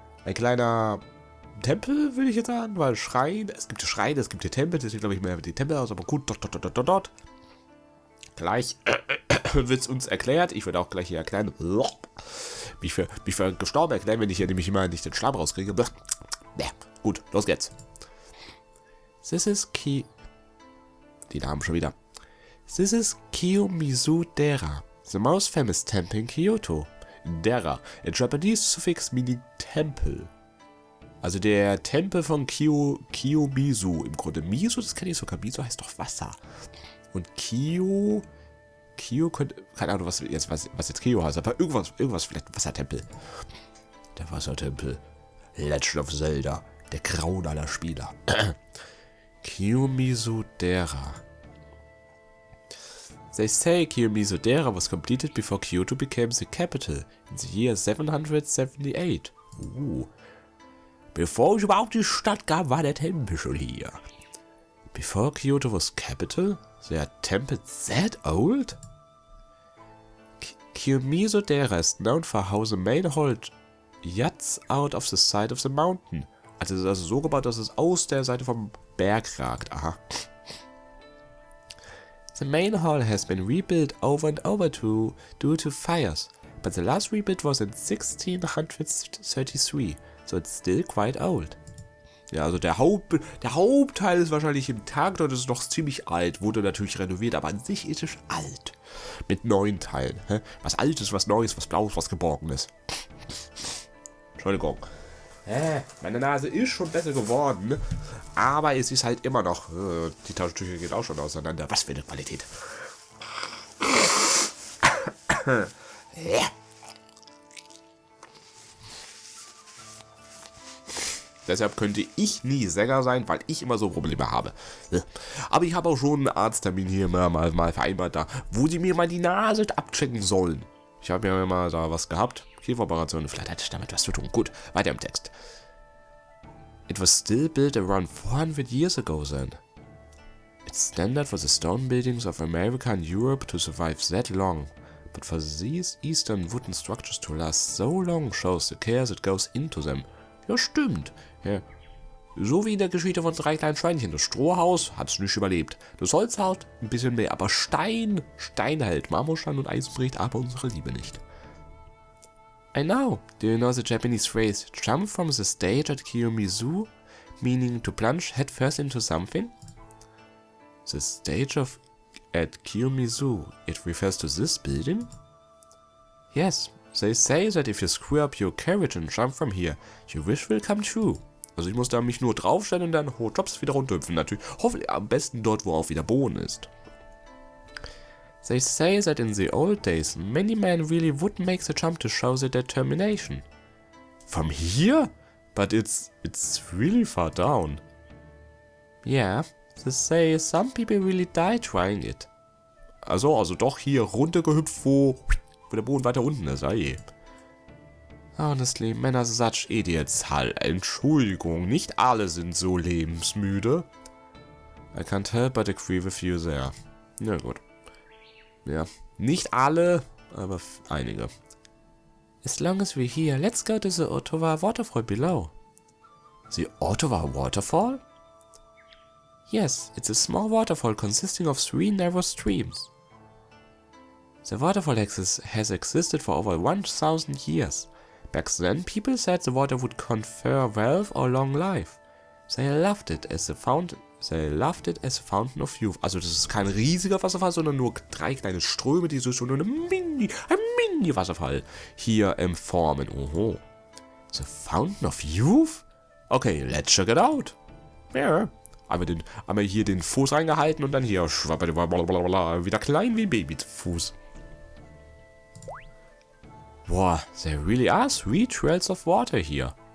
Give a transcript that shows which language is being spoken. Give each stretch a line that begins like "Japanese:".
German: Ein kleiner Tempel, will ich jetzt sagen, weil Schrein, es gibt Schreine, es gibt hier Tempel, deswegen glaube ich mehr die Tempel aus, aber gut, dort. Gleich wird es uns erklärt, ich werde auch gleich hier erklären, mich für gestorben erklären, wenn ich hier nämlich immer nicht den Schlamm rauskriege. Ja, gut, los geht's.
English: This is
German: die Namen schon wieder.
English: This is Kiyomizu-dera, the most famous temple in Kyoto. Dera, a Japanese suffix meaning Tempel.
German: Also der Tempel von Kiyomizu. Im Grunde Mizu, das kenne ich sogar. Mizu heißt doch Wasser. Und Kyo könnte, keine Ahnung, was jetzt Kyo heißt, aber irgendwas vielleicht Wassertempel. Der Wassertempel. Legend of Zelda. Der Grauen aller Spieler. Kiyomizu-dera.
English: They say Kiyomizu-dera was completed before Kyoto became the capital in the year 778.
German: Bevor es überhaupt die Stadt gab, war der Tempel schon hier.
English: Before Kyoto was capital? The temple that old? Kiyomizu-dera is known for how the main hall juts out of the side of the mountain.
German: Also es ist also so gebaut, dass es aus der Seite vom Berg ragt. Aha.
English: The main hall has been rebuilt over and over due to fires, but the last rebuild was in 1633, so it's still quite old.
German: Ja, also der Hauptteil ist wahrscheinlich im Tag, dort ist es noch ziemlich alt, wurde natürlich renoviert, aber an sich ist es alt. Mit neuen Teilen. Hä? Was Altes, was Neues, was Blaues, was Geborgenes. Entschuldigung. Meine Nase ist schon besser geworden, aber es ist halt immer noch... die Taschentücher geht auch schon auseinander. Was für eine Qualität. Deshalb könnte ich nie Sänger sein, weil ich immer so Probleme habe. Aber ich habe auch schon einen Arzttermin hier mal vereinbart, da, wo sie mir mal die Nase abchecken sollen. Ich habe ja mal da was gehabt. Kieferoperation, vielleicht hatte ich damit was zu tun. Gut, weiter im Text.
English: It was still built around 400 years ago then. It's standard for the stone buildings of America and Europe to survive that long. But for these eastern wooden structures to last so long shows the care that goes into them.
German: Ja, stimmt. Ja. So wie in der Geschichte von 3 kleinen Schweinchen. Das Strohhaus hat es nicht überlebt. Das Holzhaus ein bisschen mehr. Aber Stein hält. Marmorstein und Eisen bricht, aber unsere Liebe nicht.
English: I know. Do you know the Japanese phrase, jump from the stage at Kiyomizu, meaning to plunge headfirst into something? The stage at Kiyomizu, it refers to this building? Yes, they say that if you screw up your carriage and jump from here, your wish will come true.
German: Also ich muss da mich nur draufstellen und dann hops wieder runterhüpfen. Natürlich, hoffentlich am besten dort, wo auch wieder Boden ist.
English: They say that in the old days, many men really would make the jump to show their determination. From here? But it's really far down. Yeah, they say some people really die trying it.
German: Also doch hier runtergehüpft, wo der Boden weiter unten ist. Aye.
English: Honestly, men are such idiots.
German: Halt, Entschuldigung, nicht alle sind so lebensmüde.
English: I can't help but agree with you there.
German: Na gut. Ja, nicht alle, aber einige.
English: As long as we're here, let's go to the Ottawa waterfall below. The Ottawa waterfall? Yes, it's a small waterfall consisting of 3 narrow streams. The waterfall has existed for over 1,000 years. Back then, people said the water would confer wealth or long life. They loved it as a fountain of youth.
German: Also das ist kein riesiger Wasserfall, sondern nur 3 kleine Ströme, die so schon ein Mini-Wasserfall hier formen. Oho.
English: The Fountain of Youth? Okay, let's check it out. Yeah.
German: Einmal hier den Fuß reingehalten und dann hier wieder klein wie ein Babyfuß.
English: Boah, there really are 3 trails of water hier.